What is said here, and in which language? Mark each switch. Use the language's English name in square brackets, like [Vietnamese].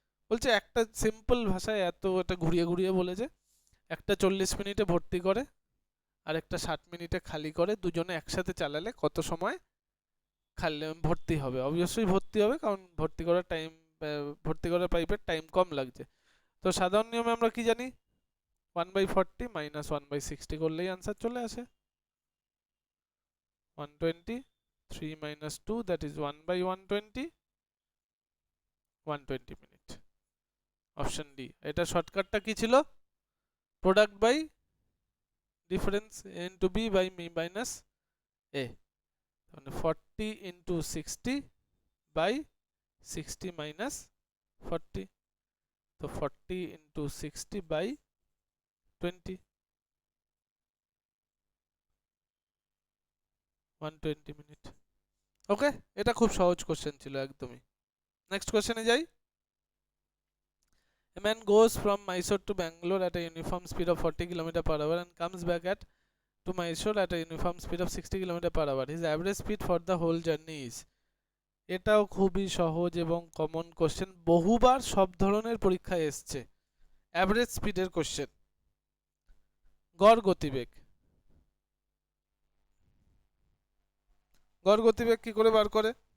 [Bangla] বলছে একটা সিম্পল ভাষায় এটা ঘুরিয়ে ঘুরিয়ে বলেছে। একটা 40 মিনিটে ভর্তি করে আর একটা 60 মিনিটে খালি করে, দুজনে একসাথে চালালে কত সময় খালি ভর্তি হবে? অবশ্যই ভর্তি হবে, কারণ ভর্তি করার পাইপের টাইম কম লাগছে। তো সাধারণ নিয়মে আমরা কি জানি, 1/40 মাইনাস 1/60 করলেই আনসার চলে আসে। [English] 120, 3 minus 2, that is 1/120, 120 minute. [Bangla] Option D. এটা শর্টকাটটা কি ছিল? Product by difference into B by me minus এ, মানে 40 ইনটু 60 বাই 60 মাইনাস 40, তো 40 ইনটু 60 বাই 20, 120 মিনিট। ওকে, এটা খুব সহজ কোশ্চেন ছিল একদমই। নেক্সট কোশ্চেনে যাই। [English] A man goes from Mysore to Bangalore at a uniform speed of 40 km per hour and comes back to Mysore at a uniform speed of 60 km per hour. His average speed for the whole journey is? [Bangla] এটাও খুবই সহজ এবং common question, বহুবার সব ধরনের পরীক্ষায় এসছে। Average স্পিডের কোশ্চেন। গড় গতিবেগ, গড় গতিবেগ কি করে বার করে?